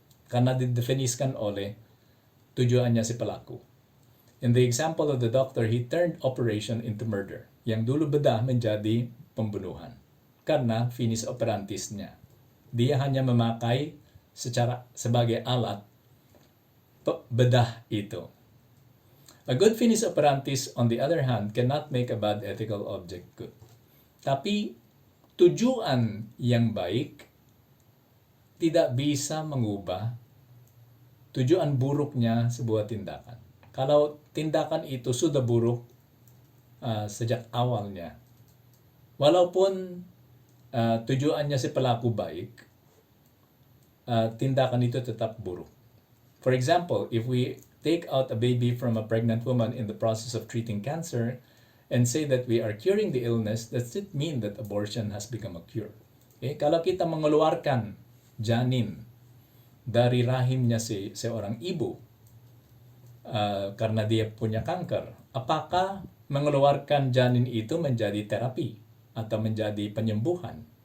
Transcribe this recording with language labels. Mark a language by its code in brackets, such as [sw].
[id] Karena didefiniskan oleh tujuannya si pelaku. [en] In the example of the doctor, he turned operation into murder. [id] Yang dulu bedah menjadi pembunuhan. Karena finis operantisnya. Dia hanya memakai sebagai alat bedah itu. [en] A good finis operantis, on the other hand, cannot make a bad ethical object good. [id] Tapi tujuan yang baik tidak bisa mengubah tujuan buruknya sebuah tindakan. Kalau tindakan itu sudah buruk sejak awalnya, walaupun tujuannya si pelaku baik, tindakan itu tetap buruk. [en] For example, if we take out a baby from a pregnant woman in the process of treating cancer and say that we are curing the illness, does it mean that abortion has become a cure? Okay? [id] Kalau kita mengeluarkan janin dari rahimnya seorang ibu karena dia punya kanker, apakah mengeluarkan janin itu menjadi terapi atau menjadi penyembuhan?